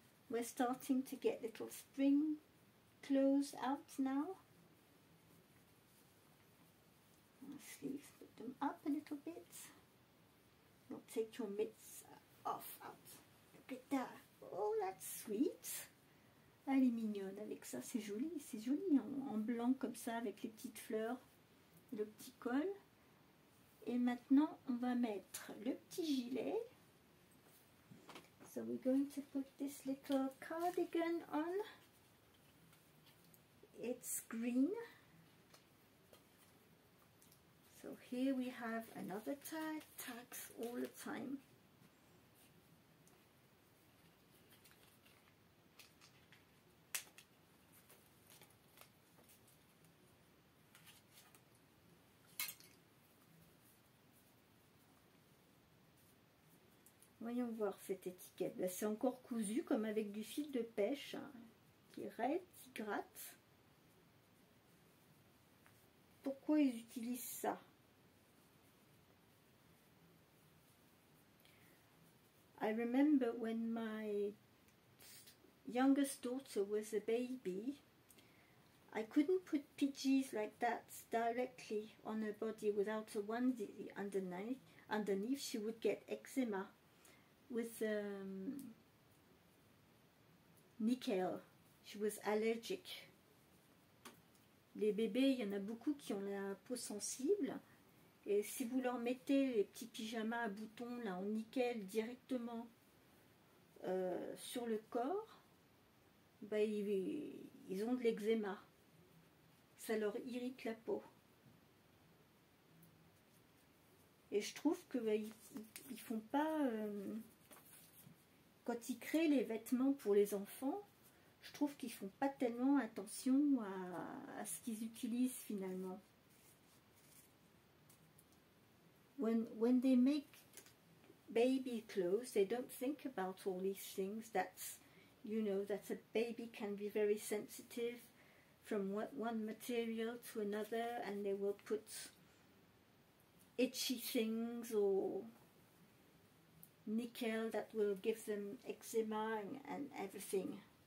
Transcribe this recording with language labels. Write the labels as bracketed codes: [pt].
[en] We're starting to get little spring clothes out now. Sleeves, put them up a little bit. Don't take your mitts off out. Look at that. Oh, that's sweet. [fr] Elle est mignonne avec ça, c'est joli en blanc comme ça avec les petites fleurs, le petit col. Et maintenant, on va mettre le petit gilet. [en] So we're going to put this little cardigan on. It's green. So here we have another tag, tags all the time. [fr] Voyons voir cette étiquette. Là, c'est encore cousu comme avec du fil de pêche hein, qui est raide, qui gratte. Pourquoi ils utilisent ça? [en] I remember when my youngest daughter was a baby, I couldn't put PGs like that directly on her body without a onesie underneath. She would get eczema with nickel. She was allergic. [fr] Les bébés, il y en a beaucoup qui ont la peau sensible. Et si vous leur mettez les petits pyjamas à boutons là en nickel directement sur le corps, bah, ils ont de l'eczéma. Ça leur irrite la peau. Et je trouve que bah, ils font pas... quand ils créent les vêtements pour les enfants, je trouve qu'ils font pas tellement attention à ce qu'ils utilisent finalement. [en] When they make baby clothes, they don't think about all these things. That's, you know, that a baby can be very sensitive from one material to another, and they will put itchy things or nickel that will give them eczema and everything.